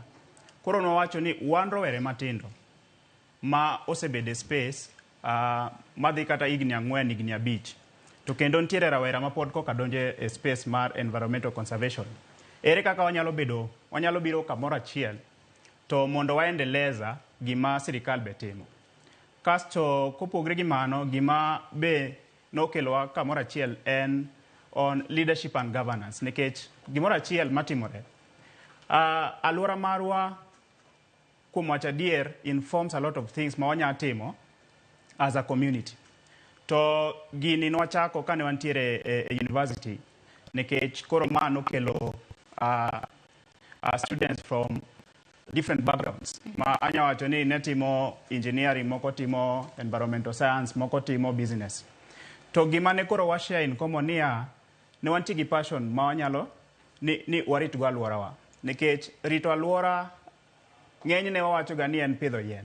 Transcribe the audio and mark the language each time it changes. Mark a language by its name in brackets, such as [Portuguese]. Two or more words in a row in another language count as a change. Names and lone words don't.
[Luo (Kenya and Tanzania)] Koro nowacho ni wan rowere matindo ma osebede space madhi kata higni 4 higni 5 to kendo nitiere rawera ma pod koka donje e space mar [English] environmental conservation. [Luo (Kenya and Tanzania)] Ere kaka wanyalo biro kamoro achiel to mondo waendeleza gima sirikal be timo. Kasto kopogre gi mano, gima be nokelowa kamoro achiel en [English] on leadership and governance, [Luo (Kenya and Tanzania)] nikech gimoro achiel matimore. Alwora marwa kuom wacho adier [English] informs a lot of things [Luo (Kenya and Tanzania)] ma wanya timo [English] as a community. [Luo (Kenya and Tanzania)] To gini nwachako kane wantiere e university, nikech koro ma nokelo [English] students from different backgrounds. [Luo (Kenya and Tanzania)] Ma anya wacho ni ne timo engineering, moko timo [English] environmental science, [Luo (Kenya and Tanzania)] moko timo business. To gima ne koro washare [English] in common [Luo (Kenya and Tanzania)] niya, ne wanti gi passion ma wanyalo ni warit go alworawa. Nikech rito alwora ng'eny ne wawacho ga ni en pidho yien.